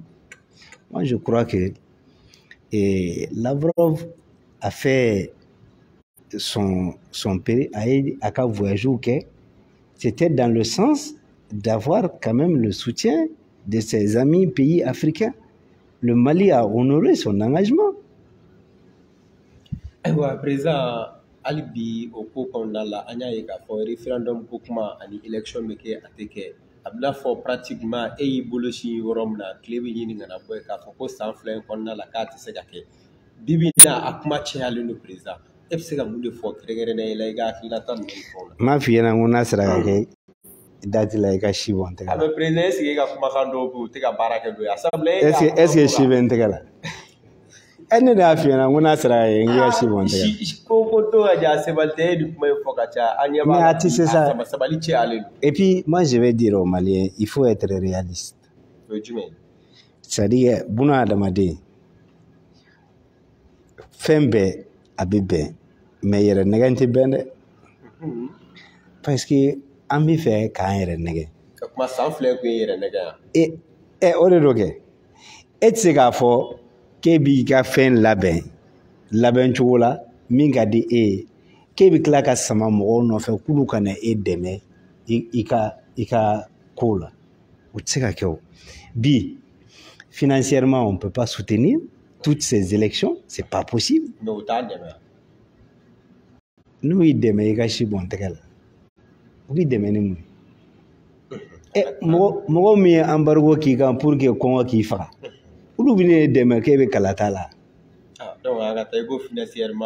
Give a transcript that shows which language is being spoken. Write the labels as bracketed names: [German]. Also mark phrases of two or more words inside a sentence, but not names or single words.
[French] Moi, je crois que Lavrov a fait son périple à voyager, c'était dans le sens d'avoir quand même le soutien de ses amis pays africains. Le Mali a honoré son engagement. Présent, Alibi, au cours qu'on a la référendum, [Bambara] élection, bɛna fɔ pratiquement e y'i bolo sin yɔrɔ min na tile bɛ ɲini ka na bɔ yen k'a fɔ ko san 2 in kɔnɔna la k'a tɛ se ka kɛ bibi in na a kuma cayalen don président e bɛ se ka mun de fɔ kɛrɛnkɛrɛnnenya la i ka hakilinata ninnu fɛnw na. n m'a f'i ɲɛna n ko n'a sera ka kɛ date la i ka si bɔ n tɛgɛ la. a bɛ président [French] est-ce que [Bambara] e ka kumakan dɔw bɛ yen o tɛ ka baara kɛ n'o ye assemblée [French] est-ce que [Bambara] si bɛ n tɛgɛ la. ne de y'a f'i ɲɛna n ko n'a sera ka kɛ n k'i ka si bɔ n tɛgɛ la. ko to ka ja sabali tɛ e ni kuma in fɔ ka ca an ɲɛ b'a la sabali cayalen don. [French] Et puis moi je vais dire aux Maliens il faut être réaliste. [Bambara] o ye jumɛn ye. c'est-à-dire buna adamaden fɛn bɛɛ a bɛ bɛn mais yɛrɛ nɛgɛ tɛ bɛn dɛ. parce que an bɛ fɛ k'an yɛrɛ nɛgɛ. ka kuma san 2 kun ye yɛrɛ nɛgɛ yan. o de don kɛ e tɛ se k'a fɔ k'e b'i ka fɛn labɛn cogo la min ka di e ye k'e bɛ tila ka sama mɔgɔw nɔfɛ k'olu ka na e dɛmɛ i ka ko la o tɛ se ka kɛ o. bi [French] financièrement on peut pas soutenir toutes ces élections c'est pas possible. [Bambara] mais o t'a dɛmɛ. n'u y'i dɛmɛ i ka si bɔn tɛgɛ la u b'i dɛmɛ ni mun ye. mɔgɔ min ye embargo k'i kan [French] pour que [Bambara] kɔngɔ k'i faga olu bɛ ne dɛmɛ k'e bɛ kalata la. donc a ka taa i ko financièrement.